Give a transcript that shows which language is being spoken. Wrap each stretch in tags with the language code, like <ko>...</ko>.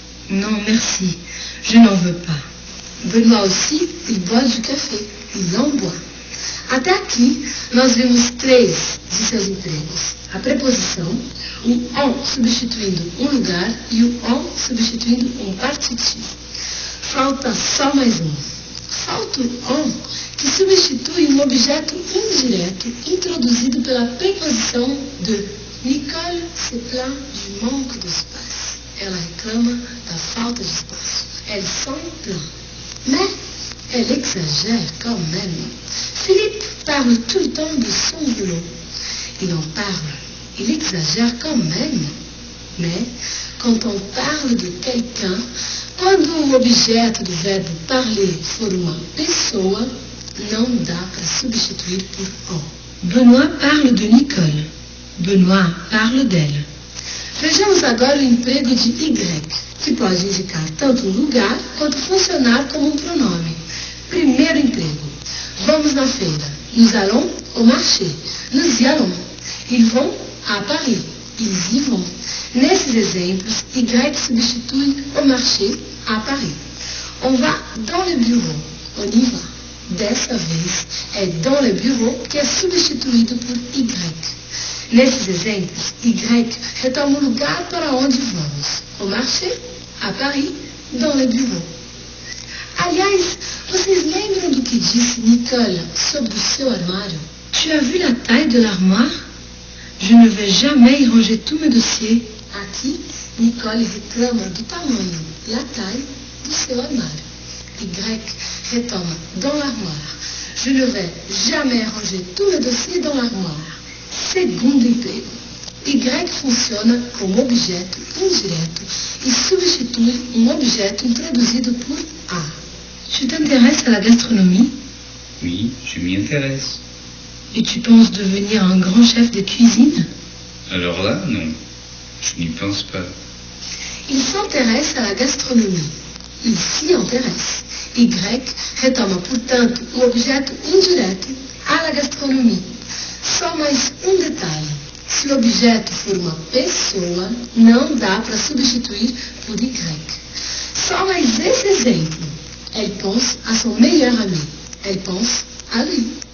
<fr>Non, merci, je n'en veux pas. Benoît aussi, il boit du café. Il en boit.</fr> <pt>Até aqui, nós vimos 3 de seus empregos. A preposição, o en substituindo um lugar e o en substituindo um participio. Falta só mais um. Falta o on, que substitui um objeto indireto introduzido pela preposição de.</pt> <fr>Nicole se plaint du manque d'espace.</fr> <pt>Ela reclama da falta de espaço.</pt> <fr>Elle s'en plaint. Mais elle exagère quand même. Philippe parle tout le temps de son boulot. Il en parle. Il exagère quand même. Mais quand on parle de quelqu'un,</fr> <pt>quando o objeto do verbo parler for uma pessoa, não dá para substituir por on.</pt> <fr>Benoît parle de Nicole. Benoît parle d'elle.</fr> <pt>Vejamos agora o emprego de Y, que pode indicar tanto um lugar quanto funcionar como um pronome. Primeiro emprego. Vamos na feira.</pt> <fr>Nous allons au marché. Nous y allons. Ils vont à Paris. Ils y vont.</fr> <pt>Nesses exemplos, Y substitui o marché à Paris.</pt> <fr>On va dans le bureau. On y va.</fr> <pt>Dessa vez, é</pt> <fr>dans le bureau</fr> <pt>que é substituído por Y. Nesses exemplos, Y retoma o lugar para onde vamos.</pt> <fr>Au marché, à Paris, dans le bureau.</fr> <pt>Aliás, vocês lembram do que disse Nicole sobre o seu armário?</pt> <fr>Tu as vu la taille de l'armoire? Je ne vais jamais y ranger tous mes dossiers.</fr> <pt>Aqui, Nicole reclama do tamanho, la taille, do seu armário. Y retoma dans l'armoire.</pt> <fr>Je ne vais jamais ranger tous mes dossiers dans l'armoire.</fr> <pt>Segundo emprego. Y funciona como objeto indireto e substitui um objeto introduzido por A.</pt> <fr>Tu t'intéresses à la gastronomie? Oui, je m'y intéresse. Et tu penses devenir un grand chef de cuisine? Alors là, non. Je n'y pense pas. Il s'intéresse à la gastronomie. Il s'y intéresse.</fr> <pt>Y retoma, portanto, o objeto indireto à la gastronomie. Só mais um detalhe. Se o objeto for uma pessoa, não dá para substituir por Y. Só mais esse exemplo.</pt> <fr>Elle pense à son meilleur ami. Elle pense à lui.</fr>